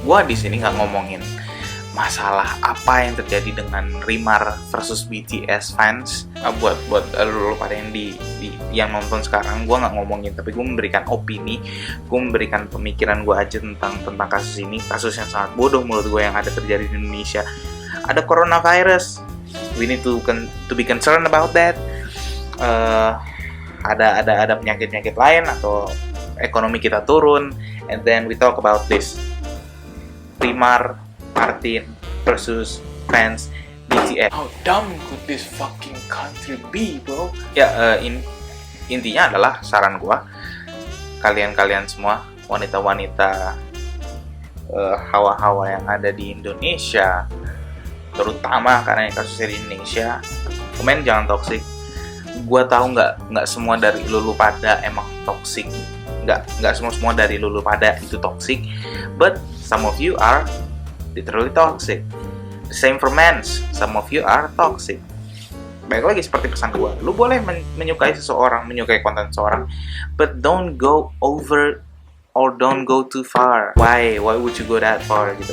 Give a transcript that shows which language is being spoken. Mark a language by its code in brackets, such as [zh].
[id] Gua di sini nggak ngomongin masalah apa yang terjadi dengan Rimar versus BTS fans. Buat lo pada yang nonton sekarang, gue nggak ngomongin, tapi gue memberikan opini, gue memberikan pemikiran gue aja tentang kasus ini, kasus yang sangat bodoh menurut gue yang ada terjadi di Indonesia. Ada [en] coronavirus, we need to be concerned about that. [id] Ada penyakit lain atau ekonomi kita turun, [en] and then we talk about this. [id] Rimar Martin versus fans BTS. [en] How dumb could this fucking country be, bro? [id] Ya, intinya adalah saran gua, kalian semua wanita-wanita hawa-hawa yang ada di Indonesia, terutama karena yang kasusnya di Indonesia, komen jangan toksik. Gua tahu nggak semua dari lulu pada emang toksik, nggak semua dari lulu pada itu toksik, [en] but some of you are literally toxic. The same for men, some of you are toxic. [id] Baik lagi seperti pesan gue, lu boleh menyukai seseorang, menyukai konten seseorang, [en] but don't go over or don't go too far. Why would you go that far [id] gitu?